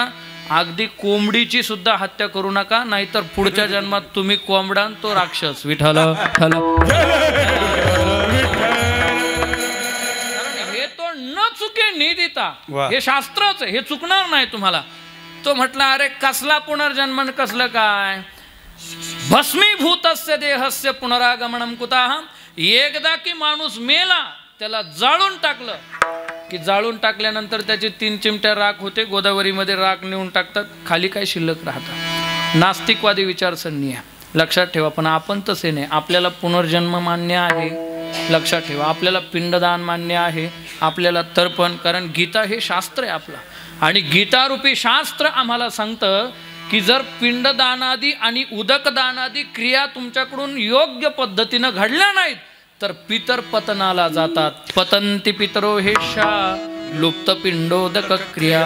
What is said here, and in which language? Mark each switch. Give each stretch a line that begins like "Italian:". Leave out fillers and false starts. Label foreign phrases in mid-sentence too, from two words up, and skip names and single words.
Marathi: अगदी कोंबडीची सुद्धा हत्या करू नका, नाहीतर पुढच्या जन्मात तुम्ही कोंबडा तो राक्षस. विठ्ठल. हे तो न चुके निदिता. हे शास्त्रच हे चुकणार नाही तुम्हाला. तो म्हटला अरे कसला पुनर्जन्म, कसलं काय?
Sanskrit: भस्मीभूतस्य देहस्य पुनरागमनम कुतः.
Marathi: एकदा की माणूस मेला त्याला जाळून टाकलं की जाळून टाकल्यानंतर त्याची 3 चिमट्या राख होते, गोदावरीमध्ये राख नेऊन टाकतात, खाली काय शिल्लक राहतं. नास्तिकवादी विचारसरणी आहे, लक्षात ठेवा. पण आपण तसे नाही. आपल्याला पुनर्जन्म मान्य आहे, लक्षात ठेवा. आपल्याला पिंडदान मान्य आहे, आपल्याला तर्पण, कारण गीता हे शास्त्र आहे आपलं. आणि गीतारूपी शास्त्र आम्हाला सांगतं की जर पिंडदानादी आणि उदकदानादी क्रिया तुमच्याकडून योग्य पद्धतीनं घडल्या नाहीत तर पितर पतनाला जातात.
Sanskrit: पतंती पितरो हेषा लुप्त पिंडोदक क्रिया.